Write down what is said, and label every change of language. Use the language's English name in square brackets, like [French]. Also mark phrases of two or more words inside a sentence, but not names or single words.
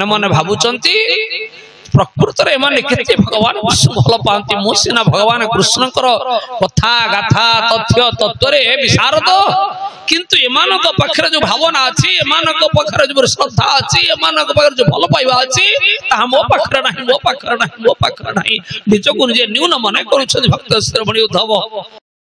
[Odia] ମନ ଭାବୁଛନ୍ତି ପ୍ରକୃତ ରେ ମାନେ କେତେ ଭଗବାନ କୃଷ୍ଣ ଭଲ ପାନ୍ତି ମୋ ସିନା ଭଗବାନ କୃଷ୍ଣଙ୍କର କଥା ଗାଥା ତଥ୍ୟ ତତ୍ତ୍ୱ ରେ ବିଶାରଦ କିନ୍ତୁ ଏମାନଙ୍କ ପାଖରେ ଯେଉଁ ଭାବନା ଅଛି ଏମାନଙ୍କ ପାଖରେ ଯେଉଁ ଶ୍ରଦ୍ଧା ଅଛି ଏମାନଙ୍କ ପାଖରେ ଯେଉଁ ଭଲ ପାଇବା ଅଛି ତା ମୋ ପାଖରେ ନାହିଁ ନିଜ କୁ ଯେ ନ୍ୟୂନ ମନେ କରୁଛ ଭକ୍ତ ଶ୍ରବଣୀ ଉଦ୍ଧବ